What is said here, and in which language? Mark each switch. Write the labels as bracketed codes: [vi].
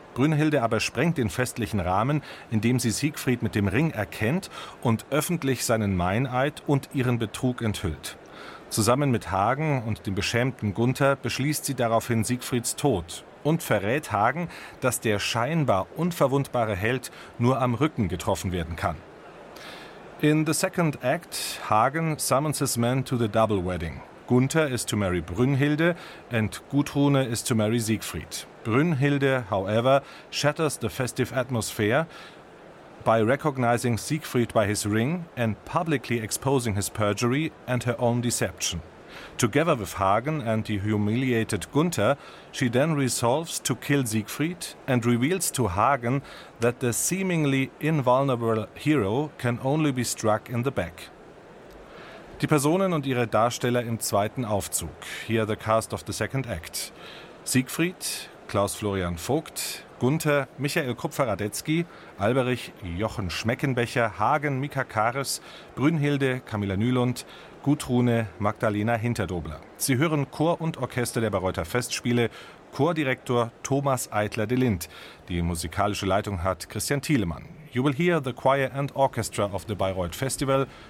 [de] Brünnhilde aber sprengt den festlichen Rahmen, indem sie Siegfried mit dem Ring erkennt und öffentlich seinen Meineid und ihren Betrug enthüllt. Zusammen mit Hagen und dem beschämten Gunther beschließt sie daraufhin Siegfrieds Tod und verrät Hagen, dass der scheinbar unverwundbare Held nur am Rücken getroffen werden kann. [en] In the second act, Hagen summons his men to the double wedding. Gunther is to marry Brünnhilde and Gudrune is to marry Siegfried. Brünnhilde, however, shatters the festive atmosphere by recognizing Siegfried by his ring and publicly exposing his perjury and her own deception. Together with Hagen and the humiliated Gunther, she then resolves to kill Siegfried and reveals to Hagen that the seemingly invulnerable hero can only be struck in the back. [de] Die Personen und ihre Darsteller im zweiten Aufzug. [en] Here the cast of the second act. [de] Siegfried, Klaus-Florian Vogt, Gunther, Michael Kupfer-Radetzky, Alberich, Jochen Schmeckenbecher, Hagen, Mika Karis, Brünnhilde, Camilla Nylund, Gudrune, Magdalena Hinterdobler. Sie hören Chor und Orchester der Bayreuther Festspiele, Chordirektor Thomas Eitler de Lint. Die musikalische Leitung hat Christian Thielemann. [en] You will hear the choir and orchestra of the Bayreuth Festival.